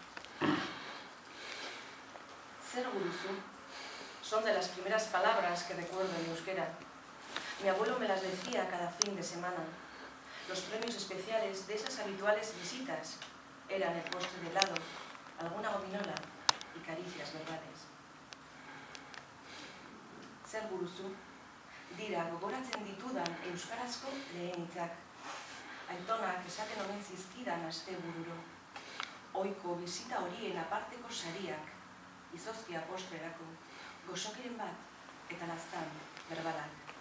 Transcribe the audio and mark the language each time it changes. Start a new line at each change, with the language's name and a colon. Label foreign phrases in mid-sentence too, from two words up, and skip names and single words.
Basque: Zer guruzu
Spanish: son de las primeras palabras que recuerdo en euskera. Mi abuelo me las decía cada fin de semana. Los premios especiales de esas habituales visitas eran el postre de helado, alguna gominola y caricias verbales.
Basque: Zer guruzu dira gogoratzen ditudan euskarazko lehen hitzak. Aitonak esaten omen zizkidan astebururo. Ohiko bizita horien aparteko sariak, izozkia postrerako, gozokiren bat eta laztan berbalak.